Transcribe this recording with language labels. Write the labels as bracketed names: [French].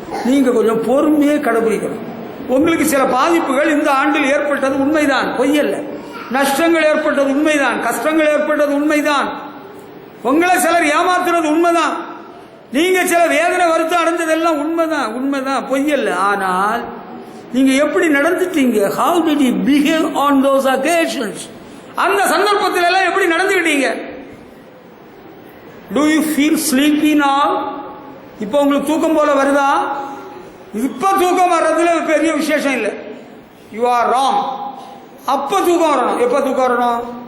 [Tamil] நீங்க கொஞ்சம் பொறுமையை கடைபிடிக்கணும். உங்களுக்கு சில பாதிப்புகள் இந்த ஆண்டில் ஏற்பட்டது உண்மைதான், பொய்யல்ல. நஷ்டங்கள் ஏற்பட்டது உண்மைதான், கஷ்டங்கள் ஏற்பட்டது உண்மைதான். உங்களை சிலர் ஏமாத்துறது உண்மைதான். நீங்க சில வேதனை வருத்தம் அடைஞ்சதெல்லாம் உண்மைதான், உண்மைதான், பொய்யல்ல. ஆனால் நீங்க எப்படி நடந்துட்டீங்க? [English] How did you behave on those occasions? [Tamil] அந்த சந்தர்ப்பத்தில் எல்லாம் எப்படி நடந்துக்கிட்டீங்க? [English] Do you feel sleepy now? [Tamil] இப்போ உங்களுக்கு தூக்கம் போல வருதா? இப்ப தூக்கம் வர்றதுல பெரிய விசேஷம் இல்லை. [English] You are wrong. [Tamil] அப்ப தூக்கம் வரணும். எப்ப தூக்கம் வரணும்?